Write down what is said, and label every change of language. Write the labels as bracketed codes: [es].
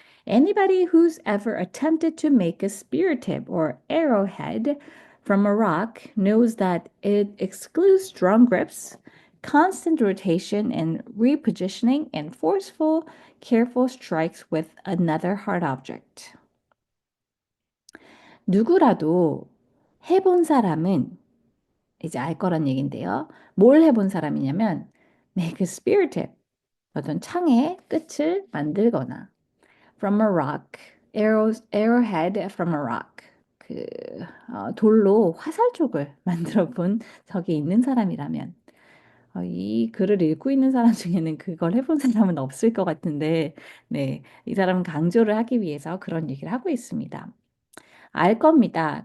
[en] Anybody who's ever attempted to make a spear tip or arrowhead from a rock knows that it excludes strong grips, constant rotation and repositioning, and forceful, careful strikes with another hard object. [ko] 누구라도 해본 사람은 이제 알 거란 얘긴데요. 뭘 해본 사람이냐면 [en] make a spear tip, [ko] 어떤 창의 끝을 만들거나 [en] from a rock, arrowhead from a rock. [ko] 그 돌로 화살촉을 만들어 본 적이 있는 사람이라면 이 글을 읽고 있는 사람 중에는 그걸 해본 사람은 없을 것 같은데, 네, 이 사람은 강조를 하기 위해서 그런 얘기를 하고 있습니다. 알 겁니다.